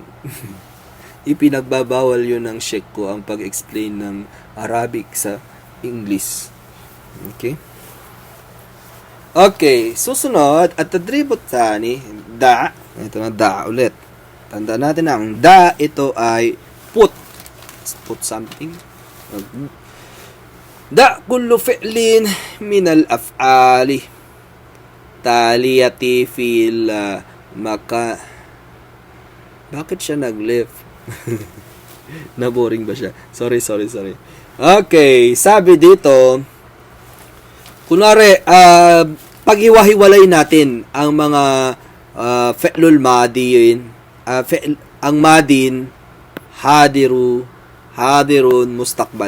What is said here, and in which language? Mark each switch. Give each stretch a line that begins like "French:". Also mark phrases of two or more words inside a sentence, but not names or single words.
Filipino: Ipinagbabawal yun ng sheikh ko ang pag-explain ng Arabic sa English. Okay? Okay, susunod at
Arabic: التدريب الثاني,
Filipino: da. Ito na da ulit. Tandaan natin ang da, ito ay
English: put something.
Arabic: ضع كل فعل من الأفعال التالية في المكان.
Filipino: Bakit siya nag-lift? Naboring ba siya? Sorry. Okay, sabi dito, kunwari, pag-iwahiwalay natin ang mga
Arabic: الفعل الماضي,
Filipino: ang
Arabic: ماضٍ، حاضرٌ، مستقبل.